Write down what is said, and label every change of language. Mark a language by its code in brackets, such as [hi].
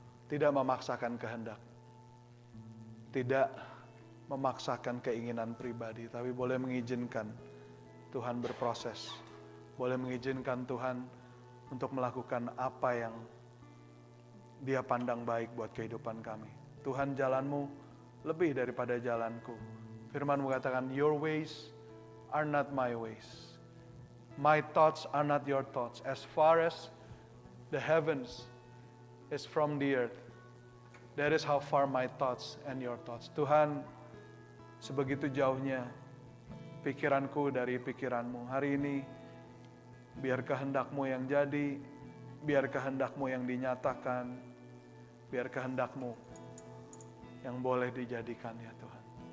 [id] Tidak memaksakan kehendak. Tidak memaksakan keinginan pribadi, tapi boleh mengizinkan Tuhan berproses. Boleh mengizinkan Tuhan untuk melakukan apa yang Dia pandang baik buat kehidupan kami. Tuhan, jalan-Mu lebih daripada jalanku. Firman-Mu katakan, [en] your ways are not my ways. My thoughts are not your thoughts. As far as the heavens is from the earth, that is how far my thoughts and your thoughts. Tuhan, [id] sebegitu jauhnya pikiranku dari pikiranmu. Hari ini, biar kehendak-Mu yang jadi, biar kehendak-Mu yang dinyatakan, biar kehendak-Mu yang boleh dijadikan ya Tuhan.